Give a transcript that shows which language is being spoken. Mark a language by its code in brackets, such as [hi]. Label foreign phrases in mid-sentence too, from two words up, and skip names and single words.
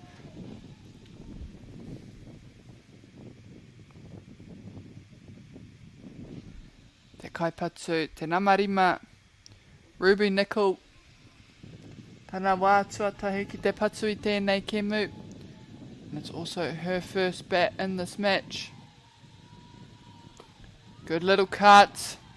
[mi] Te kaipatu, te namarima, Ruby Nickel. Tana wā tuatahi ki te patu I tēnei kemu. [en] And it's also her first bat in this match. Good little cut.